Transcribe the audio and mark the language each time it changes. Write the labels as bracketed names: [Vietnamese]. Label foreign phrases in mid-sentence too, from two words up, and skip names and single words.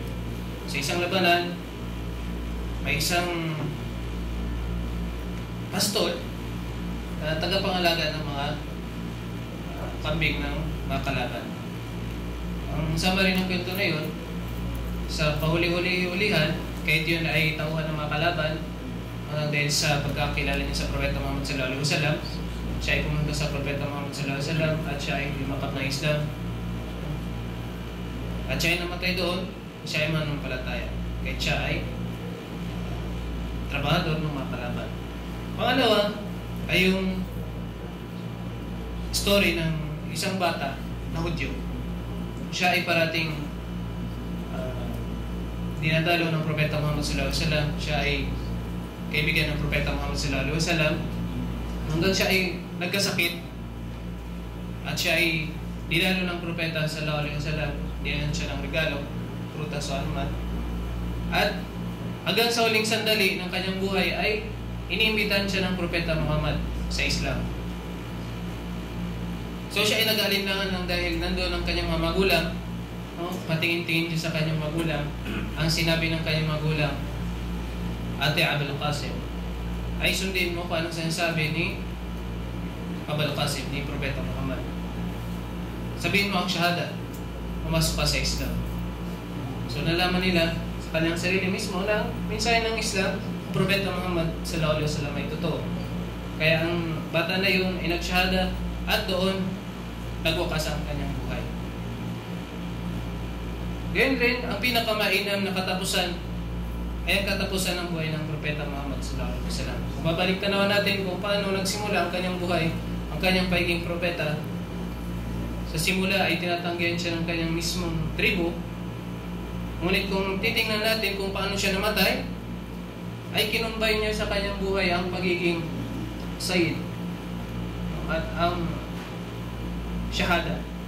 [Filipino] Sa isang labanan, may isang pastol na tagapangalaga ng mga kambing ng mga kalaban. Ang summary ng kwento na yun, sa pahuli-huli-hulihan, kahit yun ay tauhan ng mga kalaban, dahil sa pagkakilala niya sa Propeta Muhammad [Arabic] صلى الله عليه وسلم, [Filipino] siya ay pumunta sa Propeta Muhammad [Arabic] صلى الله عليه وسلم [Filipino] at siya ay lumakap ng Islam. At siya ay namatay doon, siya ay mananampalataya. Kahit siya ay trabahador ng mga kalaban. Pangalawa ay yung story ng isang bata na Hudyo. Siya ay parating dinadalo ng Propeta Muhammad [Arabic] صلى الله عليه وسلم. [Filipino] Siya ay kaibigan ng Propeta Muhammad [Arabic] صلى الله عليه وسلم [Filipino] hanggang siya ay nagkasakit at siya ay dinalo ng Propeta [Arabic] صلى الله عليه وسلم. [Filipino] Diyan siya ng regalo, prutas o anuman. At hanggang sa huling sandali ng kanyang buhay ay iniimbitan siya ng Propeta Muhammad sa Islam. So siya ay nag-alinlangan lang dahil nandoon ang kanyang mga magulang. No? Patingin-tingin siya sa kanyang magulang. Ang sinabi ng kanyang magulang, Ate Abul Qasim, ay sundin mo kung anong sinasabi ni Abul Qasim, ni Propeta Muhammad. Sabihin mo ang shahada, pumasok ka sa Islam. So nalaman nila sa kanyang sarili mismo na mensahe ng Islam, Propeta Muhammad [Arabic] صلى الله عليه وسلم [Filipino] ay totoo. Kaya ang bata na yun ay nagshahada at doon nagwakas ang kanyang buhay. Ganyan rin, ang pinakamainam na katapusan ay ang katapusan ng buhay ng Propeta Muhammad [Arabic] صلى الله عليه وسلم. [Filipino] Kung babalik tanawan natin kung paano nagsimula ang kanyang buhay, ang kanyang pagiging propeta, sa simula ay tinatanggihan siya ng kanyang mismong tribu. Ngunit kung titingnan natin kung paano siya namatay, ay kinumbay niya sa kanyang buhay ang pagiging sayyid at ang shahada.